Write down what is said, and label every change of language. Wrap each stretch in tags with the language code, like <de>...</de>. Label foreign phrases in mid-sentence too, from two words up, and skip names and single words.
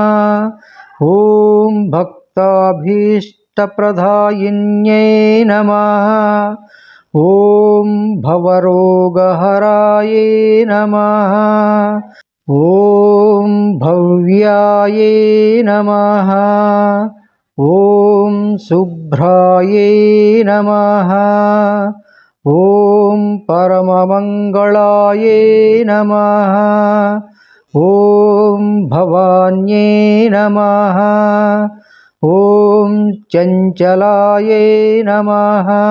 <sa>ఓం భక్తాభీష్టప్రదాయిన్యై నమః. ఓం భవరోగహరాయే నమః. ఓం భవ్యాయే నమః. ॐ शुभ्राये नमः। ॐ परममङ्गलाये नमः। ॐ भवान्ये नमः। ॐ चञ्चलाये नमः।</sa>